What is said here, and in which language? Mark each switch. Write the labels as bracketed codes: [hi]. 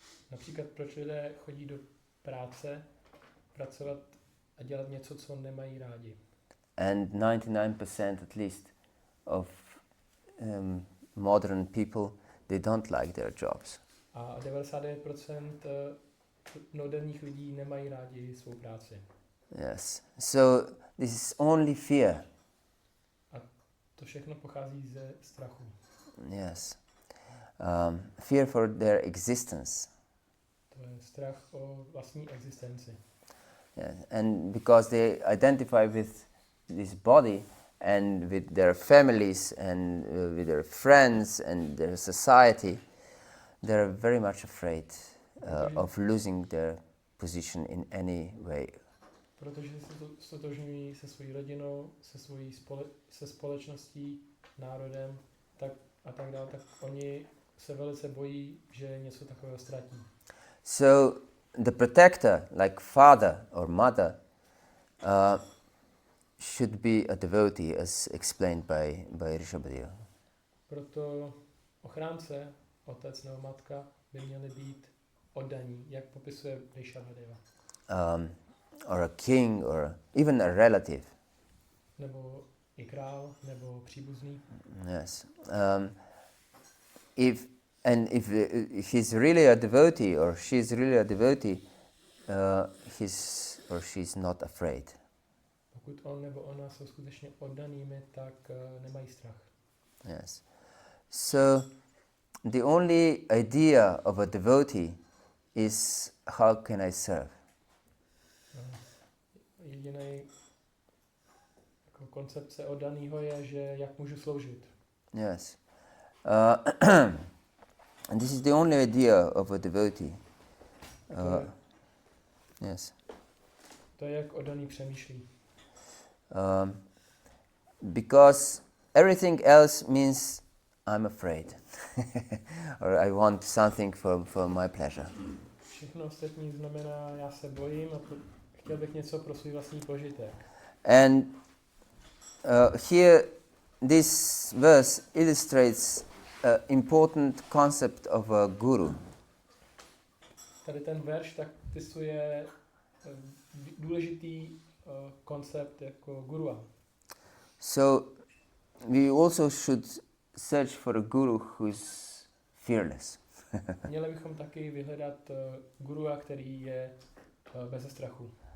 [cs] Například proč lidé chodí do práce, pracovat a dělat něco, co nemají rádi. [en] And 99% at least of modern people, they don't like their jobs. [cs] A 99% moderních lidí nemají rádi svou práci. [en] Yes. So this is only fear. [cs] A to všechno pochází ze strachu. [en] Yes. Fear for their existence. [cs] To je strach o vlastní existenci. [en] Yes. And because they identify with this body and with their families and with their friends and their society, they're very much afraid of losing their position in any way. [cs] Protože se stotožňují se svojí rodinou, se společností, národem a tak dále, tak oni se velice bojí, že něco takového ztratí. [en] So the protector, like father or mother, should be a devotee, as explained by Rishabhadeva. [cs] Proto ochránce, otec nebo matka, by měli být oddaní, jak popisuje Rishabhadeva. [en] Or a king, or even a relative. [cs] Nebo i král, nebo příbuzný. [en] Yes. If he's really a devotee, or she's really a devotee, he's or she's not afraid. [cs] Pokud on nebo ona jsou skutečně oddanými, tak nemají strach. [en] Yes. So the only idea of a devotee is how can I serve? [cs] Jediný jako koncepce oddaného je, že jak můžu sloužit. [en] Yes. And this is the only idea of a devotee. Yes. [cs] To je, jak oddaný přemýšlí. [en] Because everything else means I'm afraid. Or I want something for my pleasure. [cs] Všechno ostatní znamená, já se bojím a chtěl bych něco pro svůj vlastní požitek. [en] And here this verse illustrates an important concept of a guru. [cs] Tady ten verš tak popisuje důležitý koncept jako gurua. [en] So we also should search for a guru who is fearless. [cs] Měli bychom taky vyhledat gurua, který je beze strachu.